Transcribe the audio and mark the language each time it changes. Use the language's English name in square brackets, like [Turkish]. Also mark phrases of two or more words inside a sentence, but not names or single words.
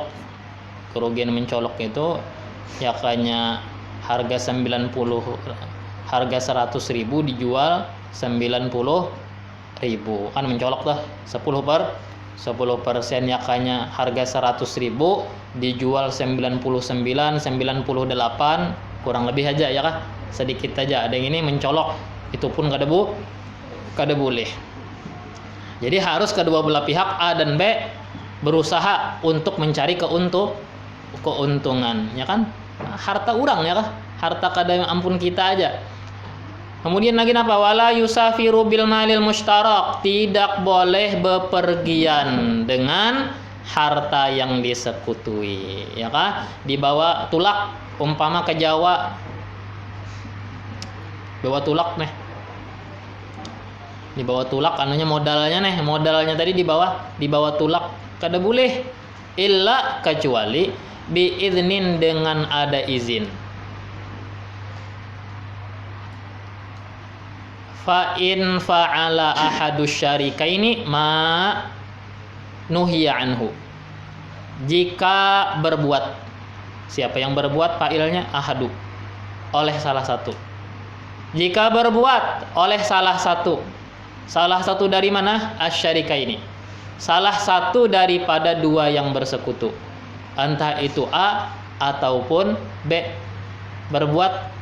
[Indonesian] Kerugian mencolok itu ya kayaknya harga 100.000 dijual 90.000, kan mencolok dah 10% ya kayaknya harga 100.000 dijual 99, 98, kurang lebih aja ya kah, sedikit aja ada yang ini mencolok, itu pun kada boleh. Jadi harus kedua belah pihak A dan B berusaha untuk mencari keuntungan, ya kan? Harta orang ya kah? [Banjar] Harta kada ampun kita aja. [Indonesian] Kemudian lagi apa? [Arabic] ولا يسافر بالمال المشترك, [Indonesian] tidak boleh bepergian dengan harta yang disekutui, ya kah? [Banjar] Dibawa tulak, umpama ke Jawa, bawa tulak nih. Dibawa tulak anunya modalnya tadi dibawa tulak, kada boleh illa kecuali biiznin, dengan ada izin. [Arabic] فإن فعل أحد الشريكين ما نهي عنه, [Indonesian] jika berbuat, siapa yang berbuat fa'ilnya ahadu, oleh salah satu. Jika berbuat oleh salah satu dari mana? Asyarikaini, salah satu daripada dua yang bersekutu, entah itu A ataupun B berbuat.